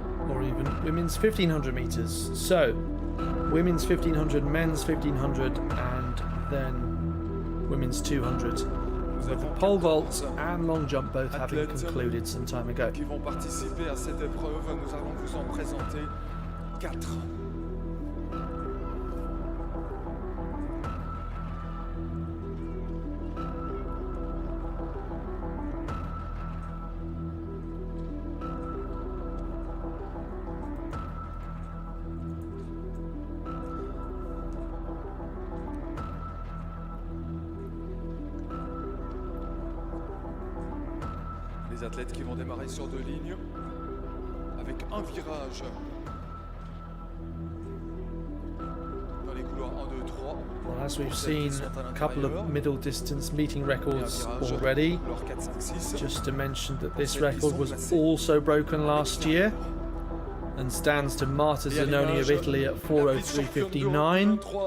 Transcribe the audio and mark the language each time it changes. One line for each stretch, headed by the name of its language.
English: Or even women's 1500 meters. So, women's 1500, men's 1500, and then women's 200. With the pole vault and long jump both having concluded some time ago.
French: Qui vont participer à cette épreuve, nous allons vous en présenter 4. Les athlètes qui vont démarrer sur 2 lignes avec un virage dans les couloirs 1, 2, 3.
English: Well, as we've seen a couple of middle distance meeting records already, just to mention that this record was also broken last year and stands to Marta Zanoni of Italy at 4:03.59.